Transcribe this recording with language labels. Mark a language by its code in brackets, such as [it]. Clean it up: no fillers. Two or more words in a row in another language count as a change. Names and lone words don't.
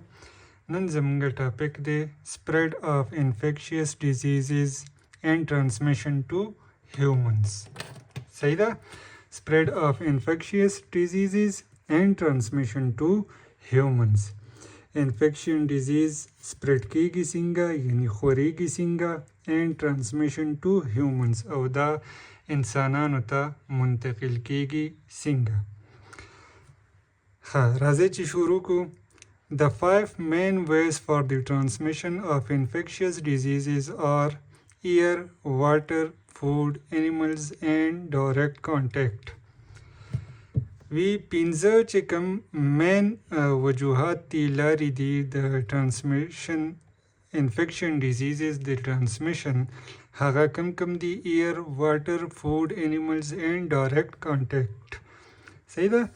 [ps] نن زمونږ [en] topic de spread of infectious diseases and transmission to humans. Saida spread of infectious diseases and transmission to humans. Infection disease spread [ps] کیږي څنګه یعنی خوريږي څنګه [en] and transmission to humans [ps] او دا انسانانو ته منتقل کیږي څنګه. راځي چې شروع کو. [en] The 5 main ways for the transmission of infectious diseases are air, water, food, animals and direct contact. [ps] وی پنځه چې کوم مین وجوهات دي لارې دي د [en] transmission infection diseases [ps] د ترانسمیشن هغه کم دي [en] air water food animals and direct contact. [ps] صحیح ده.